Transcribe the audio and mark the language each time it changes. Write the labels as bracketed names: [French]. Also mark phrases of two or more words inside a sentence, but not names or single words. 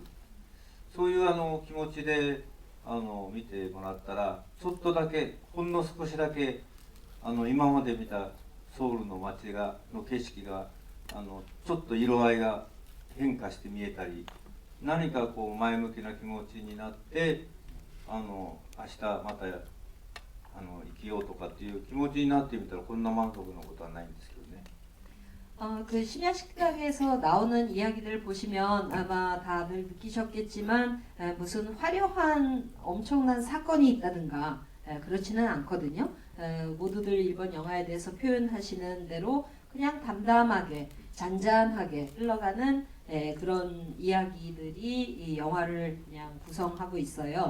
[Japanese] そういう気持ちで見てもらったら、ちょっとだけほんの少しだけ今まで見たソウルの街の景色がちょっと色合いが変化して見えたり、何かこう前向きな気持ちになって明日また生きようとかっていう気持ちになってみたら、こんな満足なことはないんですけどね。 [Korean] 그 심야식당에서 나오는 이야기들을 보시면 아마 다들 느끼셨겠지만 무슨 화려한 엄청난 사건이 있다든가 그렇지는 않거든요. 모두들 일본 영화에 대해서 표현하시는 대로 그냥 담담하게 잔잔하게 흘러가는 그런 이야기들이 이 영화를 그냥 구성하고 있어요.